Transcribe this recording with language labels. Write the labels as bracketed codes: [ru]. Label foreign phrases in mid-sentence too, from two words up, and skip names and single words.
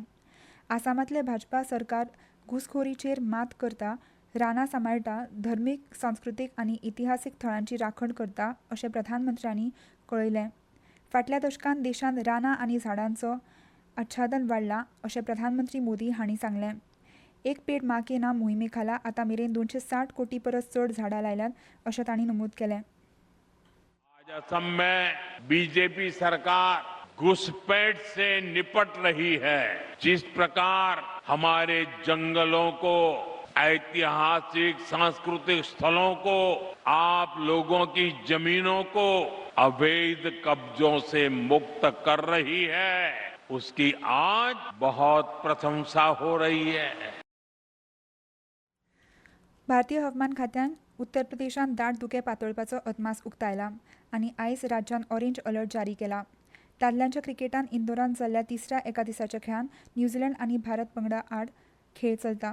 [kok] आसामांतले भाजपा सरकार घुसखोरीचेर मात करता, रानां सांबाळटा, धर्मीक, सांस्कृतीक आनी इतिहासीक थळांची राखण करता अशें प्रधानमंत्र्यांनी कळयलें. फाटल्या दशकांत देशांत रानां आनी झाडांचो आच्छादन वाडलां अशें प्रधानमंत्री मोदी हांणी सांगलें. एक पेड मां के नाम मोहिमे खाला आतां मेरेन 260 कोटी परस चड झाडां लायल्यात अशें तांणी नमूद केलें. [hi] आज असम में बीजेपी सरकार घुसपैठ से निपट रही है. जिस प्रकार हमारे जंगलों को, ऐतिहासिक सांस्कृतिक स्थलों को, आप लोगों की जमीनों को अवैध कब्जों से मुक्त कर रही है, उसकी आज बहुत प्रशंसा हो रही है. [kok] भारतीय हवामान खात्यान उत्तर प्रदेशांत दाट धुकें पातळपाचो अदमास उक्तायला आनी आयज राज्यांत [en] orange alert [kok] जारी केला. दादल्यांच्या क्रिकेटांत इंदोरांत जाल्ल्या तिसऱ्या एका दिसाच्या खेळांत न्यूझीलंड आनी भारत पंगडा आड खेळ चलता.